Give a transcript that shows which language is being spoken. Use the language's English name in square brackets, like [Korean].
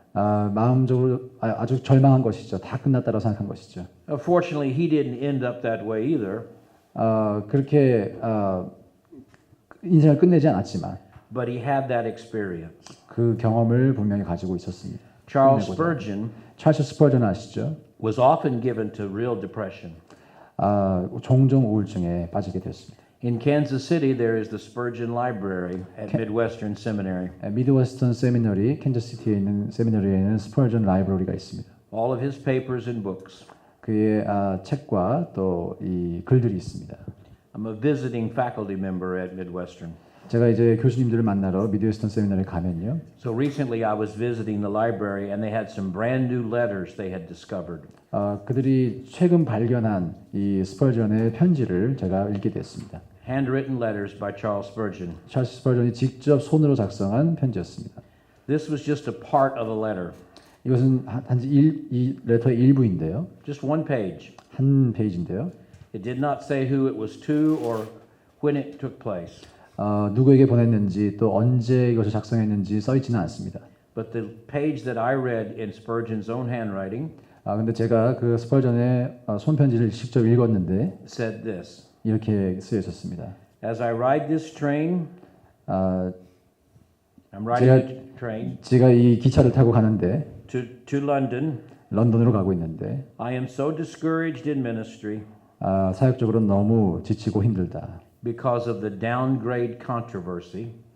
[Korean] 마음적으로 아주 절망한 것이죠. 다 끝났다고 생각한 것이죠. [English] Fortunately, he didn't end up that way either. [Korean] 그렇게 인생을 끝내지 않았지만 [English] But he had that experience. [Korean] 그 경험을 분명히 가지고 있었습니다. [English] Charles Spurgeon [Korean] 찰스 스퍼전 아시죠? [English] was often given to real depression. [Korean] 종종 우울증에 빠지게 됐습니다. [English] In Kansas City, there is the Spurgeon Library at Midwestern Seminary. [Korean] 미드웨스턴 세미너리, 캔자스시티에 있는 세미너리에는 스퍼전 라이브러리가 있습니다. [English] All of his papers and books. [Korean] 그의 책과 또 이 글들이 있습니다. [English] I'm a visiting faculty member at Midwestern. [Korean] 제가 이제 교수님들을 만나러 미드웨스턴 세미너리에 가면요. [English] So recently I was visiting the library and they had some brand new letters they had discovered. [Korean] 그들이 최근 발견한 이 스퍼전의 편지를 제가 읽게 됐습니다. [English] Handwritten letters by Charles Spurgeon. [Korean] 찰스 스퍼전이 직접 손으로 작성한 편지였습니다. [English] This was just a part of a letter. [Korean] 이것은 단지 이 레터의 일부인데요. [English] Just one page. [Korean] 한 페이지인데요. [English] It did not say who it was to or when it took place. [Korean] 누구에게 보냈는지 또 언제 이것을 작성했는지 써 있지는 않습니다. [English] But the page that I read in Spurgeon's own handwriting [Korean] 근데 제가 그 스펄전의 손편지를 직접 읽었는데 [English] said this. [Korean] 이렇게 쓰여 있었습니다. [English] As I ride this train, [Korean] 아, [English] I'm riding the train [Korean] 제가 이 기차를 타고 가는데 [English] to London. [Korean] 런던으로 가고 있는데 [English] I am so discouraged in ministry [Korean] 사역적으로 너무 지치고 힘들다. [English] because of the downgrade controversy.